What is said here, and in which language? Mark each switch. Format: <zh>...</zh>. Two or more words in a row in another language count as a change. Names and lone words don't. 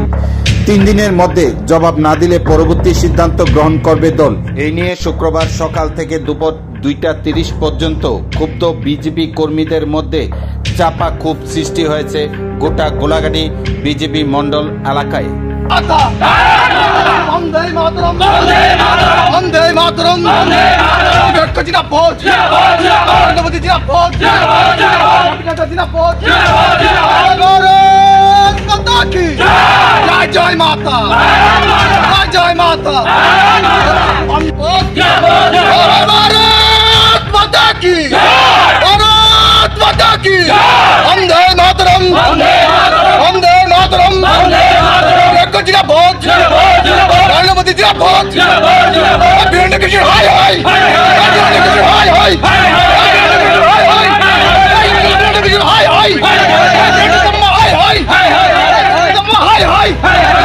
<bn>3 দিনের মধ্যে জবাব না দিলে পরবর্তী সিদ্ধান্ত গ্রহণ করবে দল। এই নিয়ে শুক্রবার সকাল থেকে দুপুর 2টা 30 পর্যন্ত ক্ষুব্ধ বিজেপি কর্মীদের মধ্যে চাপা ক্ষোভ সৃষ্টি হয়েছে গোটা গোলাঘাটি বিজেপি মণ্ডল এলাকায়।</bn> <hi>वंदे मातरम वंदे मातरम वंदे मातरम वंदे मातरम गटको जिंदाबाद जिंदाबाद राष्ट्रपति जिंदाबाद जिंदाबाद जिंदाबाद जिंदाबाद जिंदाबाद भारत माता की जय जय माता जय जय माता जिंदाबाद भारत माता की भारत माता की वंदे मातरम वंदे मातरम वंदे मातरम वंदे मातरम गटको जिंदाबाद जिंदाबाद राष्ट्रपति जिंदाबाद जिंदाबाद जिंदाबाद वीरेंद्र किशोर हाय हाय वीरेंद्र किशोर हाय हाय वीरेंद्र किशोर हाय हाय वीरेंद्र किशोर हाय हाय वीरेंद्र किशोर हाय हाय</hi>